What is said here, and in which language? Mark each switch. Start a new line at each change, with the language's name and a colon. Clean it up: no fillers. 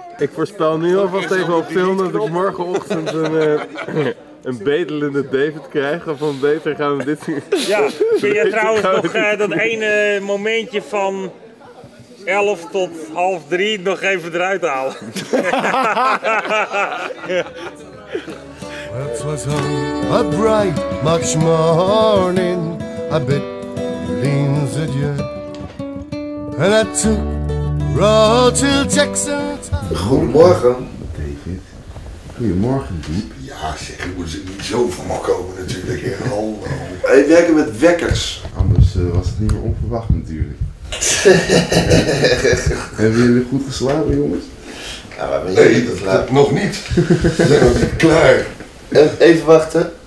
Dutch: Ik voorspel nu alvast even op film dat ik morgenochtend een bedelende David krijg. Of van beter gaan we dit... Ja, vind je trouwens nog dat ene momentje van 11 tot half 3 nog even eruit halen?
English: It was a bright March morning, I bid Leans adieu. And I took road to Jackson.
Dutch: Goedemorgen. David. Goedemorgen, Diep. Ja zeg, ik moet niet zo van me komen natuurlijk. Hallo. Wij werken met wekkers. Anders was het niet meer onverwacht natuurlijk. Hebben jullie goed geslapen, jongens? Ja, maar nee, dat nog niet. We zijn nog niet klaar. Even wachten.